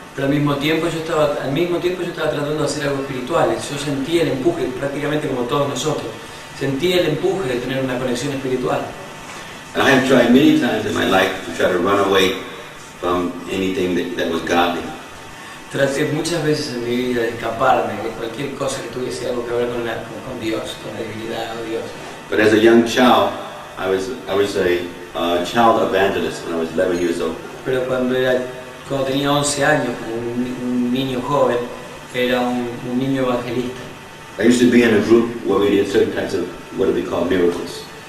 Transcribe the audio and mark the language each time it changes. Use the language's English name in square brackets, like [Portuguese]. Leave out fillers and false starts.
[Spanish] Pero al mismo tiempo yo estaba tratando de hacer algo espiritual. Yo sentía el empuje, prácticamente como todos nosotros, sentía el empuje de tener una conexión espiritual. [English] And I have tried many times in my life to try to run away from anything that was godly. [Spanish] Traté muchas veces en mi vida de escaparme de cualquier cosa que tuviese algo que ver con Dios, con la divinidad o Dios. [English] But as a young child, I was a child evangelist when I was 11 years old. [Spanish] Pero cuando tenía 11 años, como un niño joven, era un niño evangelista. [English] I used to be in a group where we did certain types of what we call miracles.